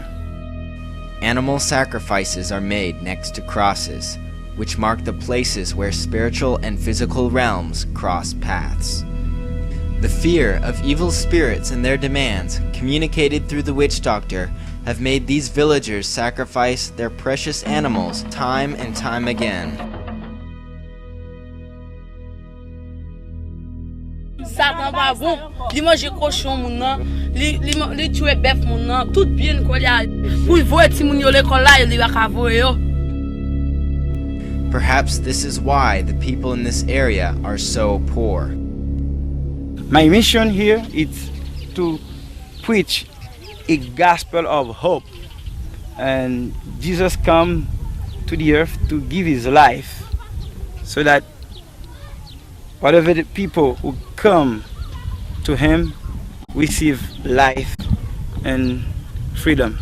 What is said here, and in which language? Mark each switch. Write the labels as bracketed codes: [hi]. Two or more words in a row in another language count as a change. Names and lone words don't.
[en] Animal sacrifices are made next to crosses, which mark the places where spiritual and physical realms cross paths. The fear of evil spirits and their demands, communicated through the witch doctor, have made these villagers sacrifice their precious animals time and time again. [ht] Satan pas bon, li mange cochon moun nan, li tue bœuf moun nan, tout bien ko li a pour voye ti moun yo l'école là, li va ka voye yo. [en] Perhaps this is why the people in this area are so poor. My mission here is to preach a gospel of hope, and Jesus come to the earth to give his life so that whatever the people who come to him receive life and freedom.